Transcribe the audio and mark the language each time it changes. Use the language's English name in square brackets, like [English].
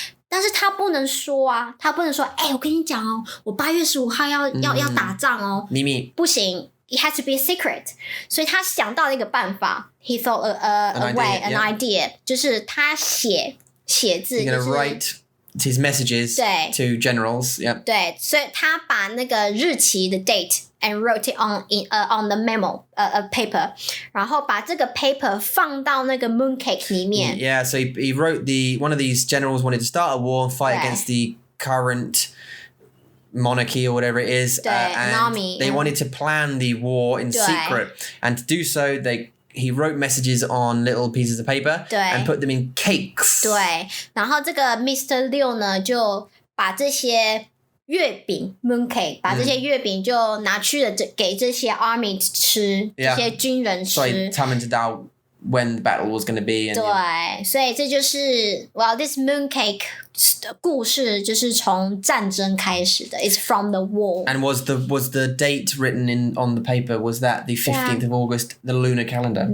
[Chinese] 但是他不能说啊，他不能说，我跟你讲哦，我8月15号要打仗哦，秘密不行。 [English] It has to be a secret，所以他想到了一个办法。 He thought an idea，就是他写字。 He's gonna write his messages to generals. Yeah. [Chinese] 对，所以他把那个日期的 date and wrote it on the memo paper，然后把这个 paper 放到那个 mooncake 里面。 [English] Yeah, so he wrote one of these generals wanted to start a war and fight against the current monarchy or whatever it is, and army, they wanted to plan the war in secret, and to do so he wrote messages on little pieces of paper and put them in cakes. [Chinese] 对，然后这个 Mr. 六呢就把这些月饼 mooncake， 把这些月饼就拿去了给这些 army 吃，这些军人吃， [English] 所以他们知道 when the battle was going to be. And, [Chinese] 对，所以这就是 this mooncake 的故事就是从战争开始的。 [English] It's from the war. And was the date written on the paper? Was that the 15th of August, the lunar calendar?